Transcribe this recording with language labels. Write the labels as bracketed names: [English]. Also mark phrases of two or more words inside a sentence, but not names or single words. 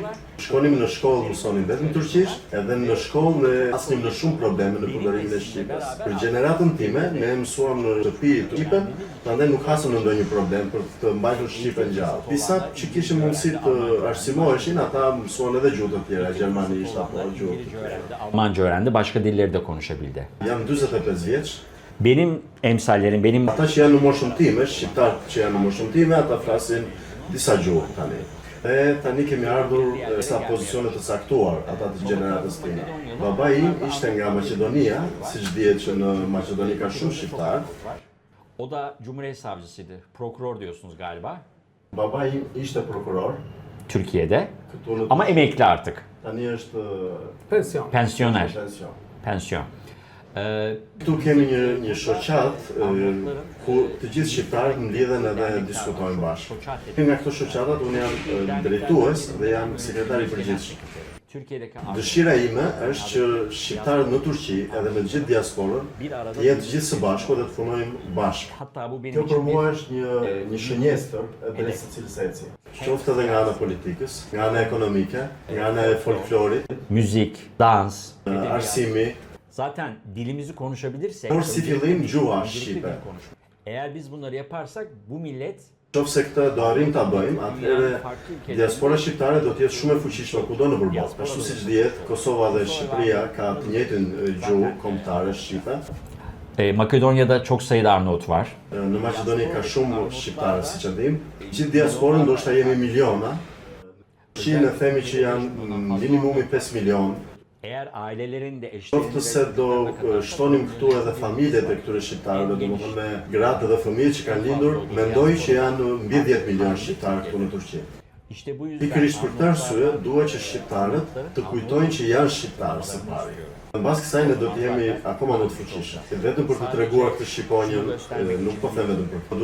[Albanian] Shkonim në shkollë mësonim vetëm turqisht, edhe në shkollë ne asnim në shumë probleme në përdorimin e shqipes. Për gjeneratën time, ne mësuam në shtëpi shqipen, prandaj nuk hasëm në ndonjë problem për të mbajtur shqipen gjallë. Disa që kishin mundësi të arsimoheshin, ata mësuan edhe gjuhë të tjera, gjermanisht apo gjuhë të tjera. [Turkish] Almanca öğrendi, başka dilleri de konuşabildi. [Albanian] Jam 45 vjeç. [Turkish] Benim emsallerim, [Albanian] Ata që janë në moshën time, shqiptarët që janë në moshën time, ata flasin disa gjuhë tani. E tani kemi ardhur sa pozicione të caktuar, ata të gjeneratës time. Babai im ishte nga Maqedonia, siç dihet që në Maqedoni ka shumë shqiptar. [Turkish] O da Cumhuriyet Savcısıydı. Prokuror diyorsunuz galiba. [Albanian] Babai im ishte prokuror. [Turkish] Türkiye'de. Ama emekli artık. [Albanian] Tani është Pensioner. pension. Pensiyon. Këtu kemi një shoqat ku të gjithë shqiptarët mblidhen edhe diskutojnë bashkë. Nga këto shoqatat unë jam drejtues dhe jam sekretari i përgjithshëm. Dëshira ime është që shqiptarët në Turqi edhe në gjithë diasporën të jenë të gjithë së bashku dhe të punojmë bashkë. Kjo për mua është një shënjestër e drejtë secili seci. Qoftë edhe nga ana politikës, nga ana ekonomike, nga ana e folklorit, [Turkish] Müzik, dans. [Albanian] arsimi. [Turkish] Zaten dilimizi konuşabilirsek. [Albanian] Por si fillim gjuha shqipe. [Turkish] Eğer biz bunları yaparsak bu millet [Albanian] Qofse këtë do arrim ta bëjmë, atëherë diaspora shqiptare do të jetë shumë e fuqishme kudo në botë. Ashtu siç dihet, Kosova dhe Shqipëria ka të njëjtin gjuhë kombëtare shqipe. [Turkish] Makedonya'da çok sayıda Arnavut var. [Albanian] Në Maqedoni ka shumë shqiptarë, siç e dim. Gjithë diasporën ndoshta jemi miliona. Ne themi që janë minimumi 5 milion. [Turkish] Eğer ailelerin de [Albanian] Qoftë se do shtonim këtu edhe familjet e këtyre shqiptarëve, domethënë me gratë dhe fëmijë që kanë lindur, mendoj që janë mbi 10 milion shqiptarë këtu në Turqi. Pikërisht për këtë arsye, dua që shqiptarët të kujtojnë që janë shqiptarë së pari. Mbas kësaj ne do të jemi akoma më të fuqishëm. Vetëm për të treguar këtë shqiponjën, nuk po them vetëm për këtë.